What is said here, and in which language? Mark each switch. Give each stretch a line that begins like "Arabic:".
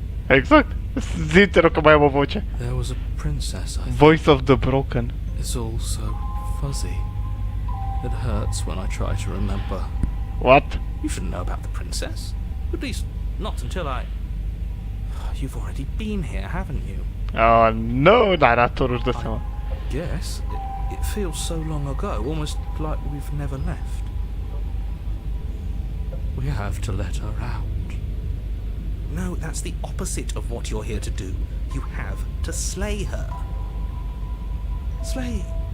Romanian: Exact. Zi-te rog că mai am o voce.
English: There was a princess, I think. Voice of the broken. It's all so fuzzy. It hurts when I try to remember. What? You shouldn't know about the princess. At least, not until I... You've already been here, haven't you?
Romanian: Oh, no, naratorul își dă seama.
English: Yes. It feels so long ago, almost like we've never left. We have to let her out. No, that's the opposite of what you're here to do. You have to slay her. Slay?